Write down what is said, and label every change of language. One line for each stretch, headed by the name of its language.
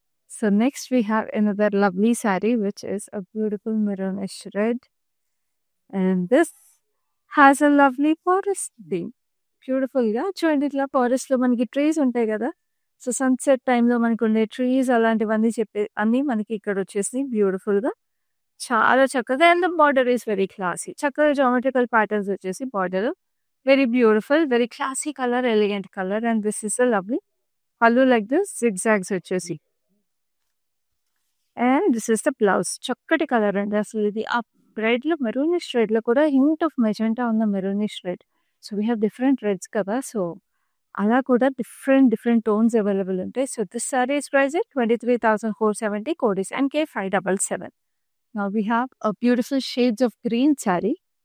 English: So, next we have another lovely saree which is a beautiful maroonish red. And this has a lovely forest theme.
Telugu: బ్యూటిఫుల్‌గా చూడండి ఇట్లా ఫారెస్ట్‌లో మనకి trees ఉంటాయి కదా! సో, సన్‌సెట్ టైమ్‌లో మనకుండే ట్రీస్ అలాంటివన్నీ అన్నీ మనకి ఇక్కడ వచ్చేసినాయి బ్యూటిఫుల్‌గా. చాలా చక్కగా and the border is very classy. చక్కగా జామెట్రికల్ ప్యాటర్న్స్ వచ్చేసి border.
English: Very beautiful, very classy color, elegant color, and this is a lovely pallu like this, zigzags వచ్చేసి. And this is the blouse.
Telugu: చక్కటి కలర్ అండి అసలు ఇది. ఆ రెడ్‌లో maroonish రెడ్‌లో కూడా hint of magenta ఉన్న maroonish red. So, we have different reds కదా! So, అలా కూడా డిఫరెంట్ టోన్స్ అవైలబుల్ ఉంటాయి.
English: So, this sari is price at 23,470 code is NK577. Now we have a beautiful shades of green saree.